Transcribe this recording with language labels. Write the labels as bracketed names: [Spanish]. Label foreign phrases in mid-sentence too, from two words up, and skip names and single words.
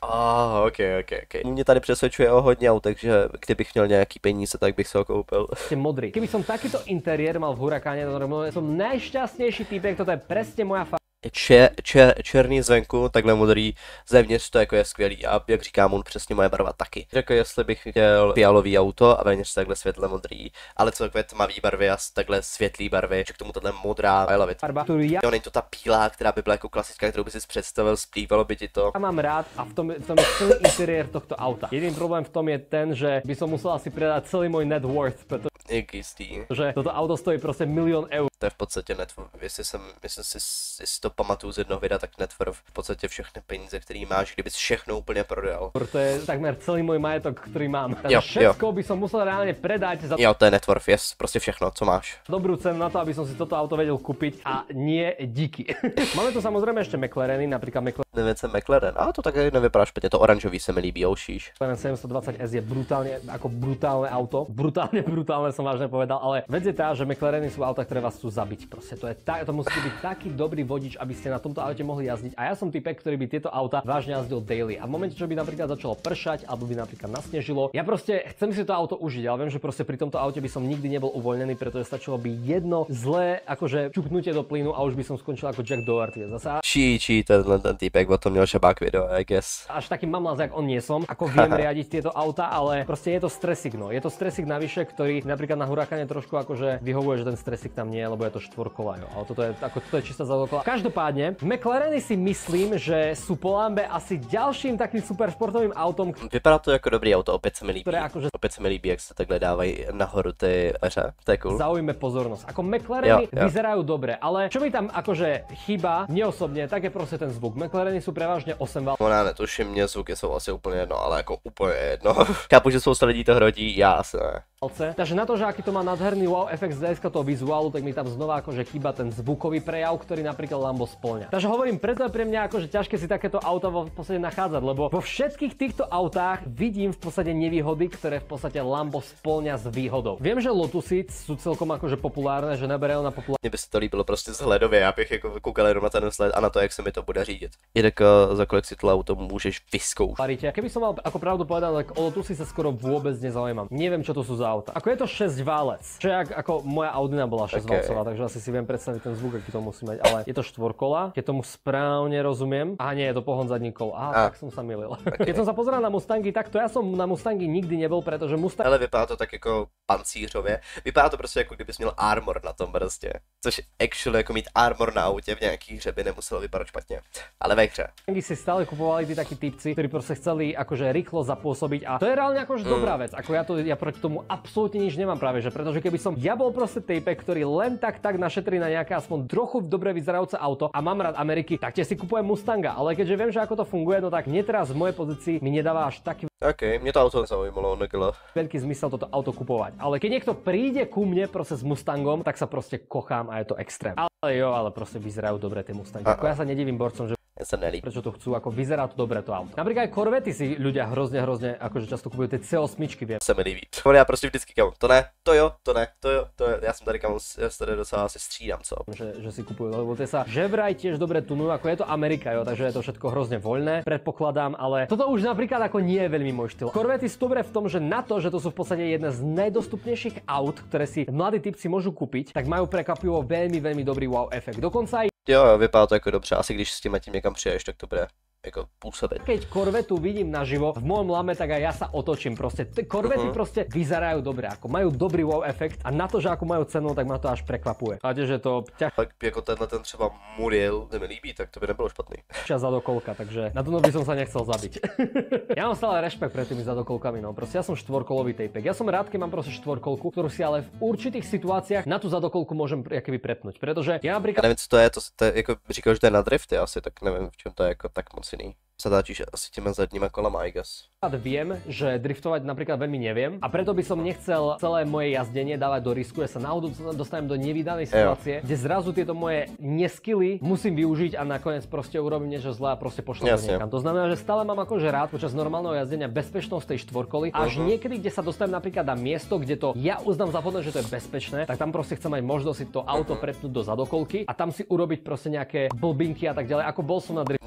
[Czech] OK. Mě tady přesvědčuje o hodně aut, takže kdybych měl nějaký peníze, tak bych se ho koupil. modrý. [Slovak] Keby som takýto interiér mal v Hurakáne, som najšťastnejší týpek, toto je presne moja [Czech] Černý zvenku, takhle modrý, zevnitř to jako je skvělý a jak říkám, on přesně moje barva taky. Jako jestli bych chtěl fialový auto a vevnitř takhle světle modrý, ale celkově tmavý barvy a takhle světlý barvy, že k tomu tahle modrá, [English] I love it. [Slovak] farba, ktorú ja [Czech] Jo, není to ta bílá, která by byla jako klasická, kterou by si představil, splývalo by ti to. [Slovak] mám rád a v tom je celý interiér tohto auta. Jediný problém v tom je ten, že by som musel asi predať celý môj [English] net worth, [Slovak] pretože [Czech] Jistý. [Slovak] toto auto stojí proste milión eur. [Czech] To je v podstatě networth, jestli si to pamatuju z jednoho videa, tak networth v podstatě všechny peníze, který máš, kdybys všechno úplně prodal. [Slovak] To je takmer celý môj majetok, ktorý mám. Takže [Czech] Jo, [Slovak] všetko by som musel reálne predať za Jo, to je networth, yes, prostě všechno, co máš. dobrú cenu na to, aby som si toto auto vedel kúpiť a nie díky. Máme tu samozrejme ešte McLareny, napríklad [Czech] Nevím, McLaren, a to také nevypadá špatně, to oranžový se mi líbí, oušíš. [Slovak] McLaren 720S je brutálne auto. Brutálne som vážne povedal, ale vec je tá, že McLareny sú auta, ktoré vás chcú zabiť. Proste to musí byť taký dobrý vodič, aby ste na tomto aute mohli jazdiť. A ja som typek, ktorý by tieto auta vážne jazdil daily. A v momente, čo by napríklad začalo pršať alebo by napríklad nasnežilo, ja proste chcem si to auto užiť, ale viem, že proste pri tomto aute by som nikdy nebol uvoľnený, pretože stačilo by jedno zlé akože čupnutie do plynu a už by som skončil ako Jack Doherty. Zasa [Czech] ten týpek o tom měl šabák video, [English] I guess. [Slovak] až taký mamlaz, jak on nie som, ako viem riadiť tieto auta, ale proste je to stresik, no. Je to stresik navyše, ktorý napríklad na Hurakáne trošku akože vyhovuje, že ten stresik tam nie je, lebo je to štvorkola, jo. Ale toto je čistá závodkola. Každopádne, McLareny si myslím, že sú po Lambe asi ďalším takým super športovým autom, [Czech] Vypadá to jako dobrý auto, opět se mi líbí. [Slovak] ktoré akože [Czech] Opět se mi líbí, jak se takhle dávají nahoru ty dveře, to je cool. [Slovak] zaujme pozornosť. Ako McLareny [Czech] Jo. [Slovak] vyzerajú dobre, ale čo mi tam akože chýba, mne osobne, tak je proste ten zvuk. McLareny sú prevažne 8 valcové. [Czech] Ona netuším, mě zvuky jsou asi úplně jedno, ale jako úplně jedno. Chápu, že spousta lidí to hrodí, já asi ne. [Slovak] Takže na to, že aký to má nádherný wow efekt z hľadiska toho vizuálu, tak mi tam znova akože chýba ten zvukový prejav, ktorý napríklad Lambo spĺňa. Takže hovorím, preto je pre mňa akože ťažké si takéto auta v podstate nachádzať, lebo vo všetkých týchto autách vidím v podstate nevýhody, ktoré v podstate Lambo spĺňa s výhodou. Viem, že Lotusy sú celkom akože populárne, že naberajú na populárne. [Czech] Mně by se to líbilo prostě vzhledově, já bych jako koukal jenom na ten vzhled a na to, jak se mi to bude řídit. Jinak za kolik si to auto můžeš vyzkoušet. [Slovak] Keby som mal ako pravdu povedať, tak o Lotusy sa skoro vôbec nezaujímam. Neviem, čo to sú za auta. Ako je to 6 válec, čo je ako moja Audina bola 6 válcová, takže asi si viem predstaviť ten zvuk, aký to musí mať, ale je to štvorkola, keď tomu správne rozumiem. A nie, je to pohon zadníkov. Tak som sa mýlil. Keď som sa pozeral na Mustangy, tak to ja som na Mustangy nikdy nebol, pretože Mustang. [Czech] Ale vypadá to tak jako pancířově. Vypadá to prostě jako kdybys měl armor na tom prostě. Což actually jako mít armor na autě v nějaký hře by nemuselo vypadat špatně. Ale ve hře. [Slovak] Mustangy si stále kupovali tí takí typci, ktorí proste chceli akože rýchlo zapôsobiť a to je reálne akože dobrá vec. Ako ja proti tomu absolútne nič nemám práve, že pretože keby som ja bol proste typek, ktorý len tak našetrí na nejaké aspoň trochu dobre vyzerajúce auto a mám rád Ameriky, tak si kupujem Mustanga, ale keďže viem, že ako to funguje, no tak teraz v mojej pozícii mi nedáva až taký [Czech] OK, mě to auto nezaujímalo, nekyle. [Slovak] veľký zmysel toto auto kupovať. Ale keď niekto príde ku mne proste s Mustangom, tak sa proste kochám a je to extrém. Ale proste vyzerajú dobre tie Mustangy. Ako ja sa nedivím borcom, že [Czech] sa nelíbí. [Slovak] Prečo to chcú, ako vyzerá to dobre to auto. Napríklad aj Corvety si ľudia hrozne akože často kupujú tie C8, viem. [Czech] Se mi líbí. Já prostě vždycky kamo, to ne, to jo, to ne, to jo, to jo. Já jsem tady kamo, já se tady docela asi střídám, co? [Slovak] Že si kupujú, lebo tie sa že vraj tiež dobre tunujú, ako je to Amerika, jo, takže je to všetko hrozne voľné, predpokladám, ale toto už napríklad ako nie je veľmi môj štýl. Corvety sú dobré v tom, že na to, že to sú v podstate jedné z najdostupnejších aut, ktoré si mladí typci môžu kúpiť, tak majú prekvapivo veľmi dobrý wow efekt. Dokonca aj [Czech] Jo, vypadá to jako dobře, asi když s tím někam přijdeš, tak to bude jako působit. [Slovak] keď Corvetu vidím naživo v mojom lame, tak aj ja sa otočím. Proste Corvety proste vyzerajú dobre, ako majú dobrý wow efekt a na to, že ako majú cenu, tak ma to až prekvapuje. A že to [Czech] Tak jako tenhle ten třeba Muriel, se mi líbí, tak to by nebylo špatný. [Slovak] ťa zadokolka, takže na to by som sa nechcel zabiť. Ja mám stále rešpekt pred tými zadokolkami, no proste ja som štvorkolový tejpek. Ja som rád, keď mám proste štvorkolku, ktorú si ale v určitých situáciách na tú zadokolku môžem jakoby prepnúť, pretože ja napríklad [Czech] Já nevím, co to je jako říkal, že to je na drifty asi, tak nevím, v čem to je jako tak moc jiný. Zatáčíš asi těma zadníma kolama, [English] I guess. [Slovak] viem, že driftovať napríklad veľmi neviem a preto by som nechcel celé moje jazdenie dávať do risku, ja sa náhodou dostanem do nevídanej situácie, kde zrazu tieto moje neskily musím využiť a nakoniec proste urobím niečo zlé a proste pošlem to niekam. To znamená, že stále mám akože rád počas normálneho jazdenia bezpečnosť tej štvorkoly, až niekedy, kde sa dostanem napríklad na miesto, kde to ja uznám za vhodné, že to je bezpečné, tak tam proste chcem mať možnosť si to auto prepnúť do zadokolky a tam si urobiť proste nejaké blbinky a tak ďalej, ako bol som na drifte.